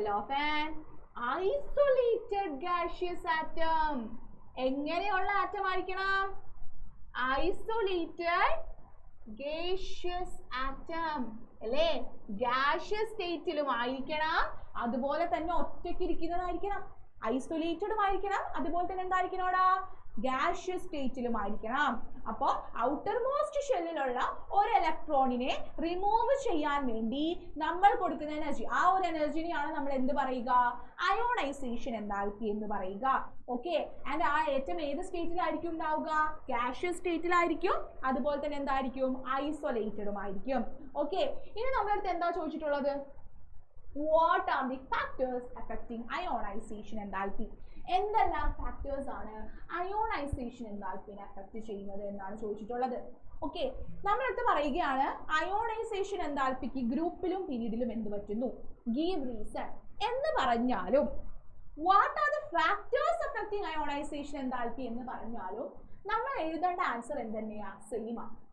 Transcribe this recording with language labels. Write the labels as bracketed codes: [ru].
[en] an isolated gaseous atom. [ml] എങ്ങനെയുള്ള atom ആയിരിക്കണം, isolated gaseous atom അല്ലേ? gaseous സ്റ്റേറ്റിലും ആയിരിക്കണം, അതുപോലെ തന്നെ ഒറ്റയ്ക്ക് ഇരിക്കുന്നതായിരിക്കണം. ഐസൊലേറ്റഡും ആയിരിക്കണം, അതുപോലെ തന്നെ എന്തായിരിക്കണോടാ, ഗാഷ്യസ് സ്റ്റേറ്റിലുമായിരിക്കണം. അപ്പോൾ ഔട്ടർ മോസ്റ്റ് ഷെല്ലിലുള്ള ഒരു ഇലക്ട്രോണിനെ റിമൂവ് ചെയ്യാൻ വേണ്ടി നമ്മൾ കൊടുക്കുന്ന എനർജി, ആ ഒരു എനർജിനെയാണ് നമ്മൾ എന്ത് പറയുക, അയോണൈസേഷൻ എൻതാൽപ്പി എന്ന് പറയുക. ഓക്കെ, ആൻഡ് ആ ഏറ്റവും ഏത് സ്റ്റേറ്റിലായിരിക്കും ഉണ്ടാവുക, ഗാഷ്യസ് സ്റ്റേറ്റിലായിരിക്കും, അതുപോലെ തന്നെ എന്തായിരിക്കും, ഐസൊലേറ്റഡും ആയിരിക്കും. ഓക്കെ, ഇനി നമ്മളടുത്ത് എന്താ ചോദിച്ചിട്ടുള്ളത്, [en] what are the factors affecting ionization enthalpy? [ml] എന്തെല്ലാം ഫാക്ടേഴ്സ് ആണ് അയോണൈസേഷൻ എൻതാൽപ്പിനെ അഫക്റ്റ് ചെയ്യുന്നത് എന്നാണ് ചോദിച്ചിട്ടുള്ളത്. ഓക്കെ, നമ്മളടുത്ത് പറയുകയാണ് അയോണൈസേഷൻ എൻതാൽപ്പിക്ക് ഗ്രൂപ്പിലും പീരീഡിലും എന്ത് പറ്റുന്നു, [en] give reason [ml] എന്ന് പറഞ്ഞാലും [en] what are the factors affecting ionisation enthalpy [ml] എന്ന് പറഞ്ഞാലും നമ്മൾ എഴുതേണ്ട ആൻസർ എന്ത് തന്നെയാ, സെയിം ആണ്.